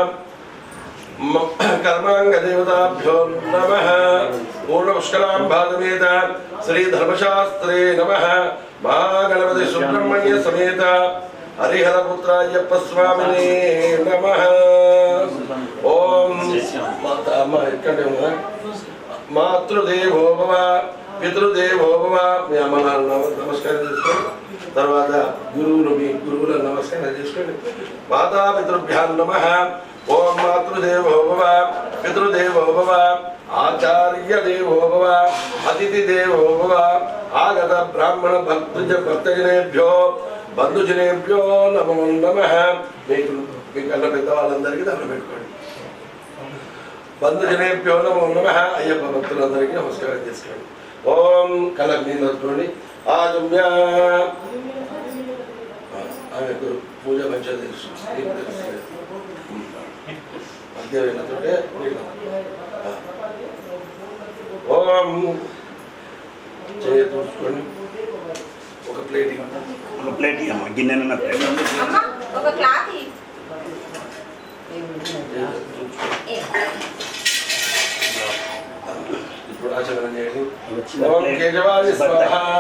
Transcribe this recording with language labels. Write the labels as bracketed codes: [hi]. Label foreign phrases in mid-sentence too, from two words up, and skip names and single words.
[sa] कर्मांगदेवताभ्यो नमः पूर्णपुष्करां भागवेद श्री धर्मशास्त्रे नमः महागणपति सुब्रह्मण्य समेत हरिहरपुत्रायप्प स्वामिने नमः ओम मातृदेवो भव पितृदेवो भव नमस्कार [te] తర్వాత గురువుల నమస్కారం చేసుకోండి [sa] మాతా పితృభ్యాం నమః ओम मातृदेवो भव पितृदेवो भव आचार्य देवो भव अतिथि देवो भव आगत ब्राह्मण भक्तजनेभ्यो बंधुजनेभ्यो नमो नमः [te] మీకన్నా పెద్దవాళ్ళందరికీ దండం పెట్టుకోండి [sa] బంధుజనేభ్యో నమో నమః [te] అయ్యప్ప భక్తులందరికీ నమస్కారం చేసుకోండి ఓం కలర్ మీద నొట్టుకోండి ఆజమ్య ఆమెకు పూజ మంచిగా తెలుసు ओम చూసుకోండి ఒక ప్లేట్ అమ్మ గిన్నెన ప్లేట్ అమ్మ ఒక క్లాత్ ఇప్పుడు ఆచరణ చేయండి ఓం కేశవాయ స్వాహ